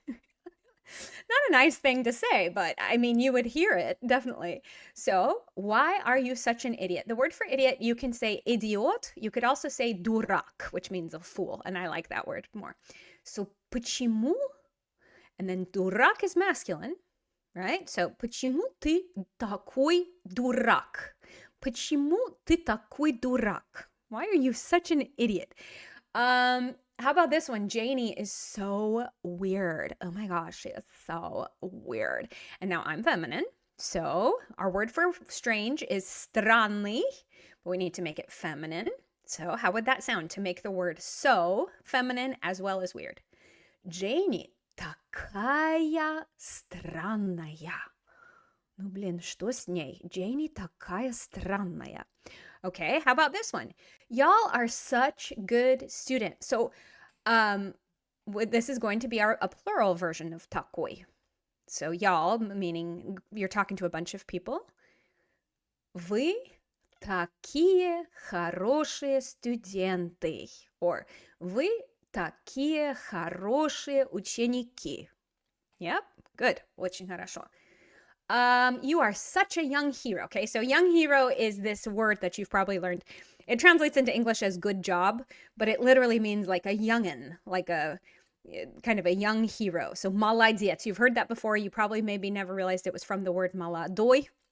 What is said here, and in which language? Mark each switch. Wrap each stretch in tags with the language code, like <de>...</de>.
<en>Not a nice thing to say, but I mean, you would hear it definitely. So, why are you such an idiot? The word for idiot, you can say idiot. You could also say durak, which means a fool. And I like that word more. So, почему? And then durak is masculine. Right?</en> <ru>So, почему ты такой дурак? Почему ты такой дурак?</ru> <en>Why are you such an idiot? How about this one? Janie is so weird. Oh my gosh, she is so weird. And now I'm feminine. So, our word for strange is странный, but we need to make it feminine. So, how would that sound to make the word so feminine as well as weird?</en> <ru>Janie такая странная. Ну, блин, что с ней? Janie такая странная.</ru> <en>Okay, how about this one? Y'all are such good students. So, this is going to be a plural version of такой. So, y'all, meaning you're talking to a bunch of people.</en> <ru>Вы такие хорошие студенты. Or вы такие хорошие ученики.</ru> <en>Yep, good.</en> <ru>Очень хорошо.</ru> <en>You are such a young hero. Okay, so young hero is this word that you've probably learned. It translates into English as good job, but it literally means like a youngin, like a kind of a young hero.</en> <ru>So молодец.</ru> <en>You've heard that before. You probably maybe never realized it was from the word молодой.</en>